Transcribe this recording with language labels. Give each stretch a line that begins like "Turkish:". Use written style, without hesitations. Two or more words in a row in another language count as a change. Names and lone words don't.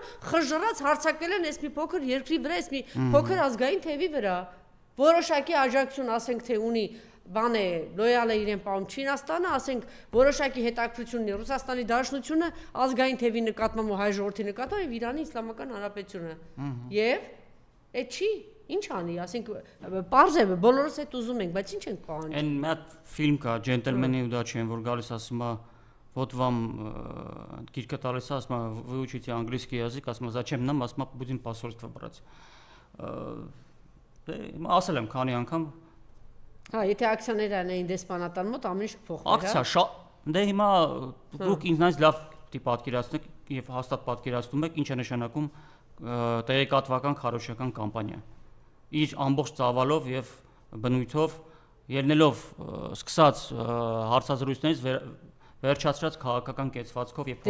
Armenian: խժռած հարձակվել են այս մի փոքր երկրի վրա, այս մի փոքր ազգային թևի վրա։ Որոշակի աջակցություն, ասենք թե ունի բան է, լոյալ է իրեն պահում Չինաստանը, ասենք որոշակի հետաքրքրություն ունի Ռուսաստանի Դաշնությունը, ազգային թևի նկատմամբ ու հայ ժողովրդի նկատմամբ եւ Իրանի Իսլամական Հանրապետությունը։ Եվ այդ չի Ինչ անի, ասենք, պարզ է, բոլորս այդ ուզում ենք, բայց ինչ ենք պահանջում։ Այն մի հատ ֆիլմ կա, Ջենտլմենի ուդաչի, որ գալիս ասում է,
Russian: вот вам
Armenian: գիրքը տալիս ասում է,
Russian: вы учите английский язык,
Armenian: ասում է,
Russian: зачем нам,
Armenian: ասում է,
Russian: будем посольство брать։
Armenian: Դե ասել եմ քանի անգամ։ Հա, եթե ակցիաներն էին դեսպանատան մոտ, ամեն ինչ փոխվի, հա։ Ակցիա, դե հիմա դուք ինձնից լավ պատկերացնեք եւ հաստատ պատկերացնում եք, ինչ է նշանակում տեղեկատվական քարոզչական կամպանիա։ Իր ամբողջ ծավալով եւ բնույթով ելնելով սկսած հարցազրույցներից վերջացրած քաղաքական կեցվածքով եւ